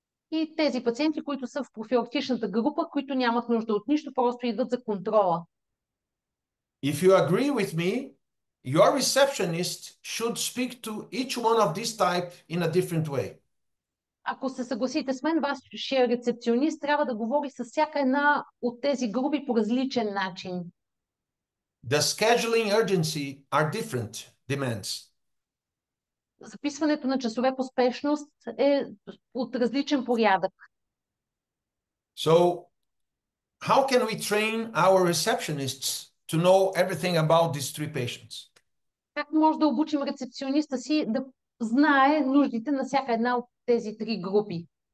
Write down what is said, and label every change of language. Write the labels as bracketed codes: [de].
[bg] И тези пациенти, които са в профилактичната група, които нямат нужда от нищо, просто идват за контрола. [en] If you agree with me, your receptionist should speak to each one of this type in a different way. [bg] Ако се съгласите с мен, вашия рецепционист трябва да говори с всяка една от тези групи по различен начин. [en] The scheduling urgency are different demands. [bg] Записването на часове по спешност е от различен порядък. [en] So how can we train our receptionists to know everything about these three patients? [bg] Как може да обучим рецепциониста си да знае нуждите на всяка една от тези три групи?